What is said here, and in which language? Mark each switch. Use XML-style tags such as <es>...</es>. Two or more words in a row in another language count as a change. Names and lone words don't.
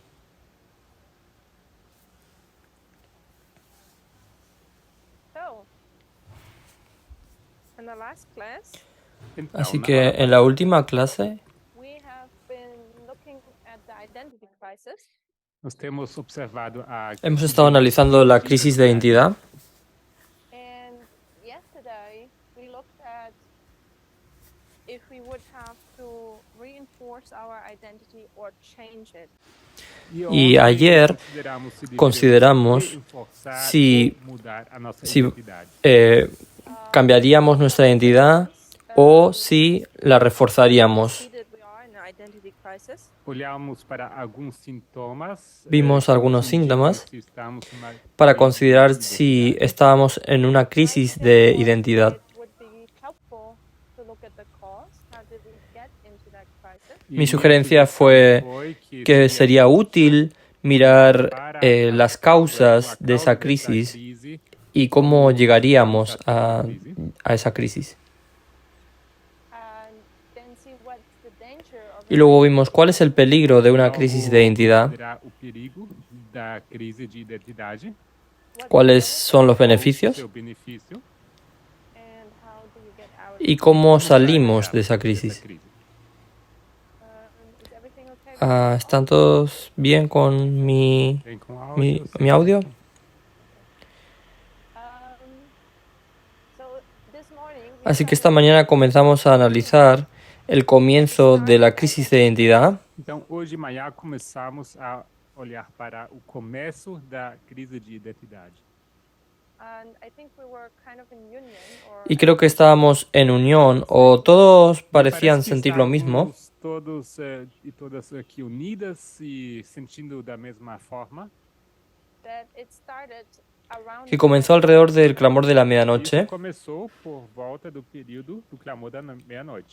<en>So, in the last class,</en> <pt>Então,</pt> <es>Así</es> <pt>na</pt> <es>que</es> <pt>aula</pt> <es>en la última clase</es> <en>we have been looking at the identity crisis.</en> <pt>nós temos observado a</pt> <es>hemos estado analizando la crisis de identidad</es> <en>And yesterday, we looked at if we would have to reinforce our identity or change it.</en> <es>y ayer consideramos si</es> <pt>mudar a nossa</pt> <es>si</es> <pt>identidade.</pt> <es>cambiaríamos nuestra identidad o si la reforzaríamos.</es> <en>See that we are in an identity crisis.</en> <pt>Olhamos para alguns sintomas.</pt> <es>Vimos que algunos</es> <pt>nos indicam</pt> <es>síntomas</es> <pt>se estamos numa</pt> <es>para</es> <pt>crise</pt> <es>considerar</es> <pt>de</pt> <es>si</es> <pt>identidade.</pt> <es>estábamos en una crisis de identidad.</es> <en>It would be helpful to look at the cause. How did we get into that crisis?</en> <pt>E</pt> <es>Mi</es> <pt>minha</pt> <es>sugerencia</es> <pt>sugestão</pt> <es>fue</es> <pt>foi</pt> <es>que sería útil mirar</es> <pt>para</pt> <es>las causas de esa crisis</es> <pt>crise,</pt> <es>y cómo llegaríamos a esa crisis.</es> <en>And then see what's the danger of</en> <es>Y luego vimos cuál es el peligro de una crisis de identidad,</es> <pt>considerar o perigo da crise de identidade,</pt> <es>cuáles son los</es> <pt>qual o</pt> <es>beneficios</es> <pt>seu benefício</pt> <en>and how do you get out of</en> <es>y cómo salimos de esa crisis.</es> <en>is everything okay?</en> <es>¿Están todos bien con mi</es> <pt>Vem com áudio,</pt> <es>audio?</es> <en>So this morning we</en> <es>Así que esta mañana comenzamos a analizar el comienzo de la crisis de identidad.</es> <pt>Então, hoje de manhã começamos a olhar para o começo da crise de identidade.</pt> <en>and I think we were kind of in union or</en> <es>Y creo que estábamos en unión o todos parecían</es> <pt>Parece que</pt> <es>sentir lo mismo.</es> <pt>estávamos todos e todas aqui unidas e sentindo da mesma forma.</pt> <en>that it started around</en> <es>Que comenzó alrededor del clamor de la medianoche.</es> <pt>Isso começou por volta do período do clamor da meia-noite.</pt>